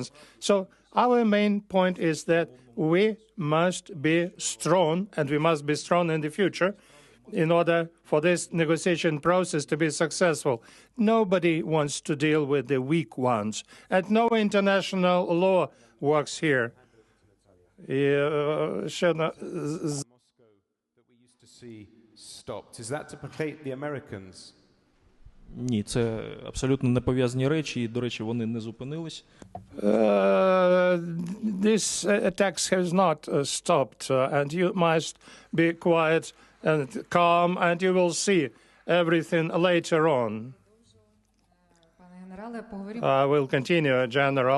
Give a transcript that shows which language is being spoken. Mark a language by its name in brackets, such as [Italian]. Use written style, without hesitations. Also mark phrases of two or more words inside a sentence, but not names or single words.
[English] So our main point is that we must be strong, and we must be strong in the future in order for this negotiation process to be successful. Nobody wants to deal with the weak ones, and no international law works here. Moscow that we used to see stopped. Is that to placate the Americans? [Ukrainian] Ні, це абсолютно не пов'язані речі, і, до речі, вони не зупинились. [English] This attacks has not stopped, and you must be quiet and calm, and you will see everything later on. I will continue, General.